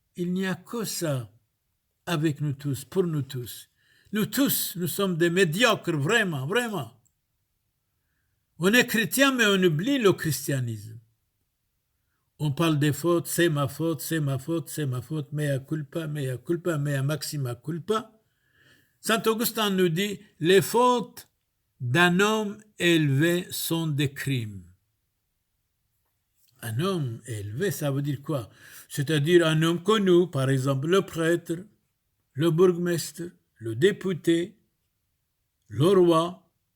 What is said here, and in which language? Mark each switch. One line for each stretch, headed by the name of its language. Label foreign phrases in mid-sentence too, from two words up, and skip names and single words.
French: Il n'y a que ça. avec nous tous, pour nous tous. Nous tous, nous sommes des médiocres, vraiment, vraiment. On est chrétien, mais on oublie le christianisme. On parle des fautes, c'est ma faute, c'est ma faute, c'est ma faute,
Latin: mea culpa, mea maxima culpa.
French: Saint Augustin nous dit, les fautes d'un homme élevé sont des crimes. Un homme élevé, ça veut dire quoi? C'est-à-dire un homme connu, par exemple le prêtre, le bourgmestre, le député, le roi.